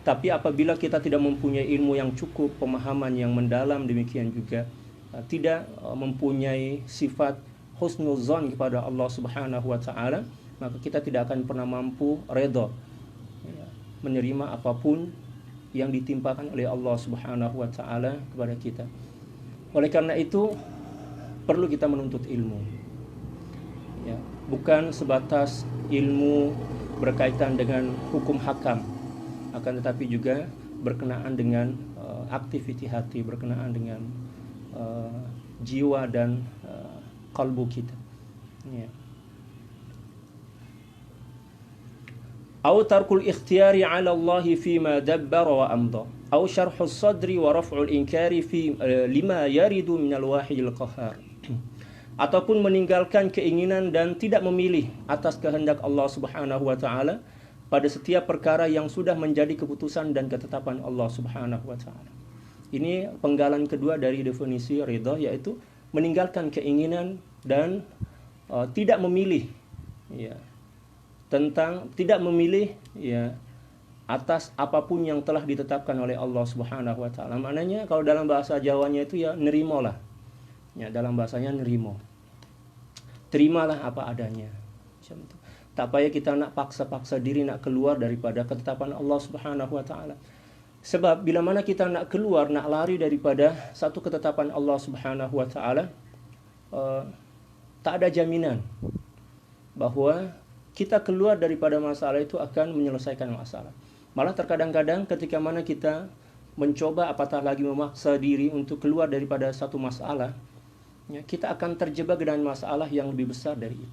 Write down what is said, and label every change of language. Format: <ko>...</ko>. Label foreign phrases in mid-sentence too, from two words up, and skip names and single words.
<ms>Tapi apabila kita tidak mempunyai ilmu yang cukup, pemahaman yang mendalam, demikian juga tidak mempunyai sifat husnuzon kepada Allah</ms> <ar>سبحانه وتعالى,</ar> <ms>maka kita tidak akan pernah mampu redha, ya, menerima apapun yang ditimpakan oleh Allah</ms> <ar>سبحانه وتعالى</ar> <ms>kepada kita. Oleh karena itu perlu kita menuntut ilmu. Ya, bukan sebatas ilmu berkaitan dengan hukum hakam, akan tetapi juga berkenaan dengan aktiviti hati, berkenaan dengan jiwa dan kalbu kita. Ya.</ms> <ar>أو ترك الاختيار على الله فيما دبر وأمضى، أو شرح الصدر ورفع الإنكار في لما يريد من الواحد القهار.</ar> <ms>Ataupun meninggalkan keinginan dan tidak memilih atas kehendak Allah</ms> <ar>سبحانه وتعالى</ar> <ms>pada setiap perkara yang sudah menjadi keputusan dan ketetapan Allah</ms> <ar>سبحانه وتعالى.</ar> <ms>Ini penggalan kedua dari definisi ridha, yaitu meninggalkan keinginan dan tidak memilih, ya, tentang tidak memilih, ya, atas apapun yang telah ditetapkan oleh Allah</ms> <ar>سبحانه وتعالى.</ar> <ms>Maknanya kalau dalam bahasa Jawanya itu ya nerimolah. Ya, dalam bahasanya nerimo. Terimalah apa adanya. Macam itu. Tak payah kita nak paksa-paksa diri nak keluar daripada ketetapan Allah</ms> <ar>سبحانه وتعالى.</ar> <ms>Sebab bila mana kita nak keluar, nak lari daripada satu ketetapan Allah</ms> <ar>سبحانه وتعالى,</ar> <ms>tak ada jaminan bahwa kita keluar daripada masalah itu akan menyelesaikan masalah. Malah terkadang-kadang ketika mana kita mencoba apatah lagi memaksa diri untuk keluar daripada satu masalah, ya, kita akan terjebak dengan masalah yang lebih besar dari itu.</ms>